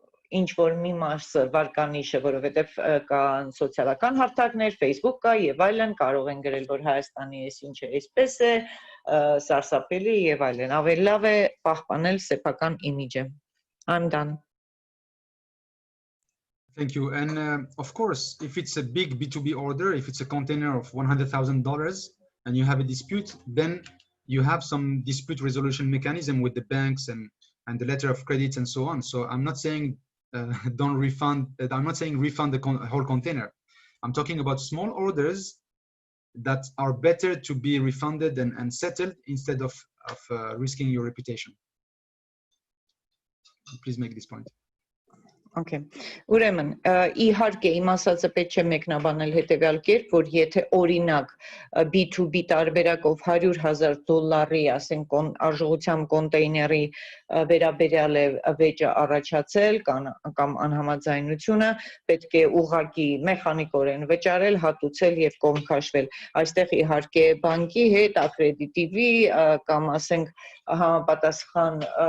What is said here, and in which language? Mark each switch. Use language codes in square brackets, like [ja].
[hy] ինչ որ մի մասը վարկանիշը, որովհետև կան սոցիալական հարթակներ, Facebook կա եւ այլն, կարող են գրել, որ Հայաստանի էս ինչը էսպես է, սարսափելի եւ այլն, ավելի լավ է պահպանել սեփական իմիջը. [en] I'm done. Thank you. And of course, if it's a big B2B order, if it's a container of $100,000 and you have a dispute, then you have some dispute resolution mechanism with the banks and the letter of credit and so on. So I'm not saying don't refund. I'm not saying refund the whole container. I'm talking about small orders that are better to be refunded and settled instead of risking your reputation. Please make this point. Okay. [hy] Ուրեմն, իհարկե իմ ասածը պետք չէ մեկնաբանել հետևյալ կերպ, որ եթե օրինակ B2B տարբերակով $100,000 ասենք արժողությամբ կոնտեյների վերաբերյալ է վեճը առաջացել կամ անհամաձայնությունը, պետք է ուղղակի մեխանիկորեն վճարել, հատուցել եւ կողմ քաշվել։ Այստեղ իհարկե բանկի հետ, ակրեդիտիվի կամ ասենք համապատասխան